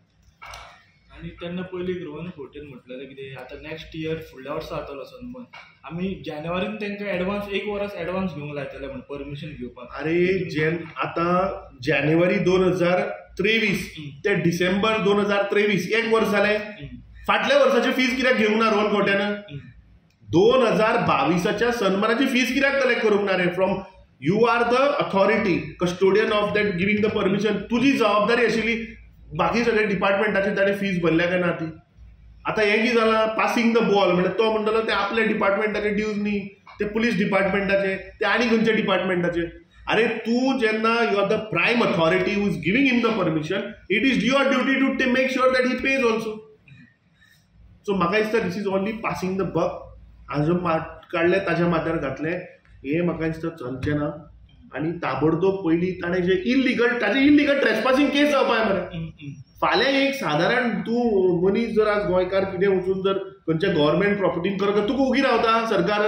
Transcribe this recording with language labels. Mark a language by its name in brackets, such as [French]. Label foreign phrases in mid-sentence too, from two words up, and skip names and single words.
[Konkani] आनी तेन्ना पयलीं रोहन फोर्टेन म्हटलेलें कितें आतां [English] next year [Konkani] फुडल्या वर्सा जातलो सनबर्न, आमी जानेवारीन तांकां एडवान्स 1 वरस एडवान्स घेवंक लायतले म्हण परमिशन घेवपाक। अरे आतां जानेवारी 2023 ते डिसेंबर 2023 1 वर्स जालें। फाटल्या वर्साची फीज कित्याक घेवंक ना रोहन खंवट्यान? 2022च्या सन्मानाची फीज कित्याक कलेक्ट करूंक ना रे? [English] From you are the authority, custodian of that giving the permission. [Konkani] तुजी जबाबदारी आशिल्ली. बाकी सगळे डिपार्टमेंटाची ताणें फीज भरल्या काय ना ती? आता हें कितें जालां? [English] passing the ball [Konkani] म्हणजे तो म्हणटलो ते आपल्या डिपार्टमेंटाचे ड्यूज न्ही, ते पुलीस डिपार्टमेंटाचे, ते आनी खंयच्या डिपार्टमेंटाचे. अरे तू जेन्ना [English] you are the prime authority who is giving him the permission, it is your duty to make sure that he pays also. so [Konkani] म्हाका दिसता [English] this is only passing the buck. [Konkani] हाजो काडले ताज्या माथ्यार घातले, हे म्हाका दिसता चलचें ना. आनी ताबडतोब पयलीं ताणें जे [English] illegal trespassing case [Konkani] जावपाक मरे. फाल्यां एक सादारण तूं मनीस जर आज गोंयकार कितें वचून जर खंयच्या गव्हर्मेंट प्रॉपर्टीन करता, तुका उगी रावता सरकार?